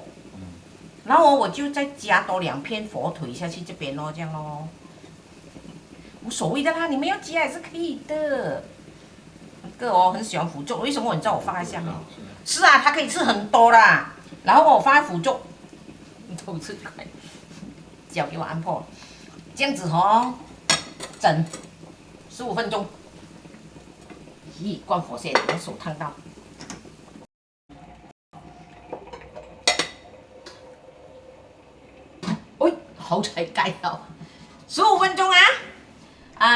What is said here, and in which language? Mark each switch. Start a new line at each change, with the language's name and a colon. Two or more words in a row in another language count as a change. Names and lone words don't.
Chinese: 然後我就再加多2片火腿下去這邊咯，這樣咯，無所謂的啦，你們要加也是可以的。安哥哦很喜歡腐竹，為什麼你知道我放在下面？是啊，他可以吃很多啦。然後我放在腐竹，你偷吃快，脚給我按破，這樣子哦，整15分鐘。咦，關火先，我手燙到。哎，好彩蓋到，15分鐘啊！